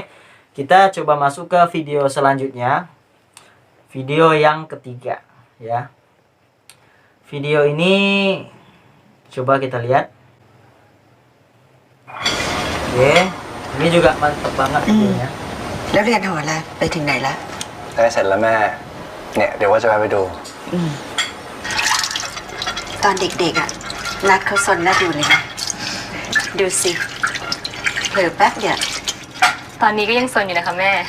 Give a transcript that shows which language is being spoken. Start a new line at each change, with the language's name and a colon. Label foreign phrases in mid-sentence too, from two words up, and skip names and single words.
Indonesian: Kita coba masuk ke video selanjutnya. Video yang ketiga. Ya. Video ini coba kita lihat. Oke. Ini juga mantap banget videonya.
Thai: แล้วเรียนโหราไปถึงไหนละ ได้เสร็จแล้วแม่ เนี่ยเดี๋ยวว่าจะไปดู ตอนเด็กๆอ่ะนัดเขาซนน่าดูเลยนะดูสิเผลอแป๊บเดียว ตอนนี้ก็ยังซนอยู่นะคะแม่